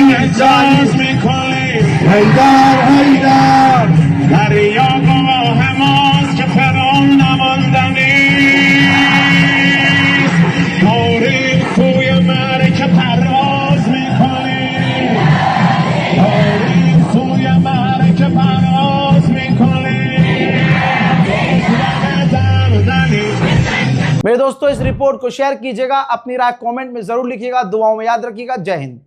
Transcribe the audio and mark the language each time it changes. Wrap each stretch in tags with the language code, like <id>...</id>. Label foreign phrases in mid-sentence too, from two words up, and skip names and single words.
<fa>इंसान हैदर हैदर دریا گواه ماست که فرام نماندنی تاریخ توی معرکه پرواز میکنی تاریخ توی معرکه پرواز میکنی</fa> <hi>मेरे दोस्तों, इस रिपोर्ट को शेयर कीजिएगा, अपनी राय कमेंट में जरूर लिखिएगा, दुआओं में याद रखिएगा। जय हिंद।</hi>